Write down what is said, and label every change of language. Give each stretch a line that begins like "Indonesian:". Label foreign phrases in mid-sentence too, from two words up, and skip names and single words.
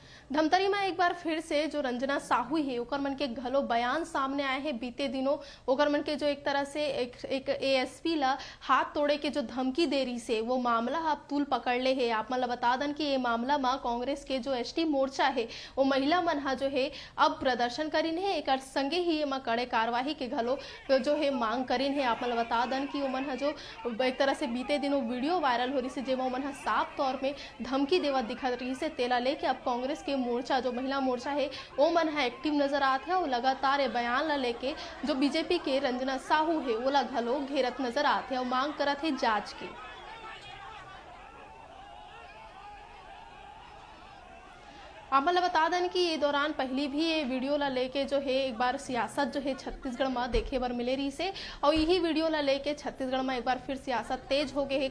Chhattisgarhi: धमतरी में एक बार फिर से जो रंजना साहू है ओकर मन के घलो बयान सामने आए हैं बीते दिनों। ओकर मन के जो एक तरह से एक एएसपी ला हाथ तोड़े के जो धमकी दे रही से वो मामला अब तूल पकड़ ले है। आप मन बता दन कि ये मामला में कांग्रेस के जो एसटी मोर्चा है वो महिला मन हा जो है अब प्रदर्शन करीन है, एक संगे ही एमा कड़े कार्रवाई के घलो जो है मांग करीन है। आप मन बता दन कि ओमन हा जो एक तरह से बीते दिनों वीडियो वायरल हो रही से जेमा ओमन हा साफ तौर में धमकी देवा दिखत रही से तेला लेके अब कांग्रेस के मोर्चा जो महिला मोर्चा है वो मन है एक्टिव नजर आते हैं और लगातार ये बयान ला लेके जो बीजेपी के रंजना साहू है वो ला घलो घेरत नजर आते हैं और मांग करत है जांच की। आप मतलब बता दें कि ये दौरान पहली भी ये वीडियो ला लेके जो है एक बार सियासत जो है छत्तीसगढ़ में देखे बर मिले रही से और यही वीडियो ला लेके छत्तीसगढ़ में एक बार फिर सियासत तेज हो गए है।